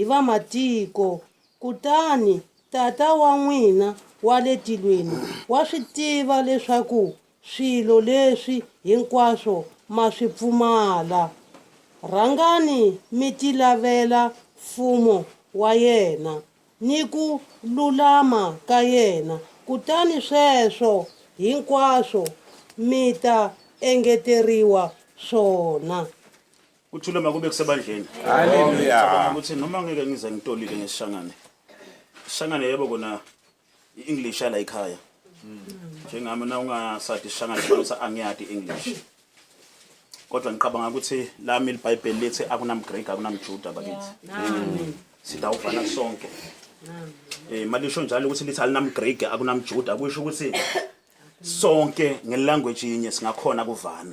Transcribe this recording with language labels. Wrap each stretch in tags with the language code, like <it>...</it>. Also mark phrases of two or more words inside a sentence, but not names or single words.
<ts>vamatiko kutani tata wa n'wina wa le tilweni wa swi tiva leswaku swilo leswi hinkwaswo ma swi pfumala rhangani mi tilavela mfumo wa yena ni ku lulama ka yena kutani sweswo hinkwaswo mi ta engeteriwa swona</ts> <ss>kuthula makube kusebandleni Haleluya. ukuthi noma ngeke ngize ngitolike ngesishangane ishangane yebo kona iEnglish ala ekhaya njengami na ungasathi ishangane bese angiyadi iEnglish kodwa ngiqabanga ukuthi lami iBhayibheli lithi akunamGreek akunamJuda bakithi sidawuvana sonke malisho njalo ukuthi lithi alinamGreek akunamJuda kusho ukuthi sonke ngelanguage yinye singakhona kuvana</ss>